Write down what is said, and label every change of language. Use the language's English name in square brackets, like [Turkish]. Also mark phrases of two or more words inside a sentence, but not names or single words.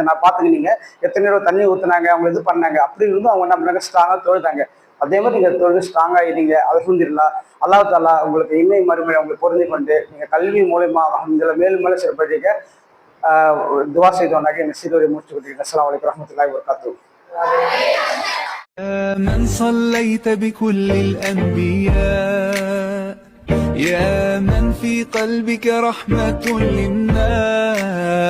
[Tamil] நான் பார்த்துங்க, நீங்கள் எத்தனை நேரம் தண்ணி ஊற்றுனாங்க, அவங்க இது பண்ணாங்க, அப்படி இருந்தும் அவங்க என்ன பண்ணாங்க, ஸ்ட்ராங்காக தொழுதாங்க. அதே மாதிரி நீங்கள் தொழுது ஸ்ட்ராங்காக இருந்தீங்க. அல்ஹம்துலில்லாஹ். அல்லாஹ் தஆலா உங்களுக்கு இன்மை மறுமையை உங்களுக்கு பொருந்தி கொண்டு நீங்கள் கல்வி மூலமா இதில் மேலும் மேலும் சிறப்படிக்க துவா செய்தோன்னாக்க இந்த சீரோரை முடிச்சு கொடுத்தீங்க. [Arabic] السلام عليكم ورحمة الله وبركاته. يا من صليت بكل الأنبياء، يا من في قلبك رحمة للناس.